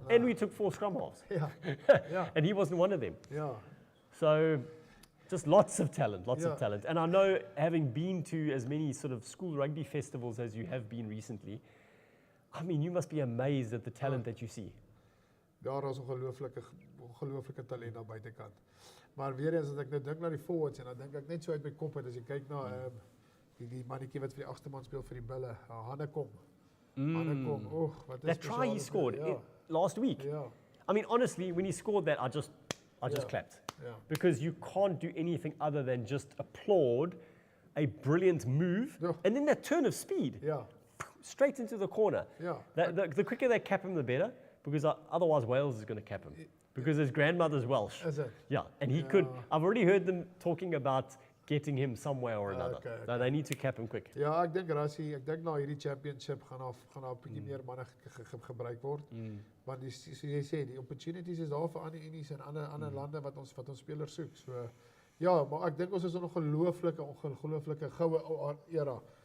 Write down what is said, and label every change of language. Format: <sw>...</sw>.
<en>And we took 4 scrum halves. And he wasn't one of them. So, just lots of talent, lots of talent. And I know, having been to as many sort of school rugby festivals as you have been recently, I mean, you must be amazed at the talent that you see.</en> <af>Daar is ongelooflike talent aan buitekant. Maar weer eens, as ek nou dink na die forwards, en dan dink ek net so uit my kop uit, as jy kyk na die mannetjie wat vir die agterman speel vir die Bulle, Hannekom. Hannekom, wat is</af> <en>that try he scored last week. I mean, honestly, when he scored that, I just clapped. Because you can't do anything other than just applaud a brilliant move, and then that turn of speed. straight into the corner. Yeah. The quicker they cap him, the better, because otherwise Wales is going to cap him. Because his grandmother's Welsh. Is it? Yeah, and he could, I've already heard them talking about getting him somewhere or another. Okay. So they need to cap him quick.</en> <af>Ja, ek dink Rassie, ek dink na hierdie championship gaan daar 'n bietjie meer manne gebruik word. Want soos jy sê, die opportunities is daar vir ander unies en ander lande wat ons spelers soek. So ja, maar ek dink ons is 'n ongelooflike goue era.</af>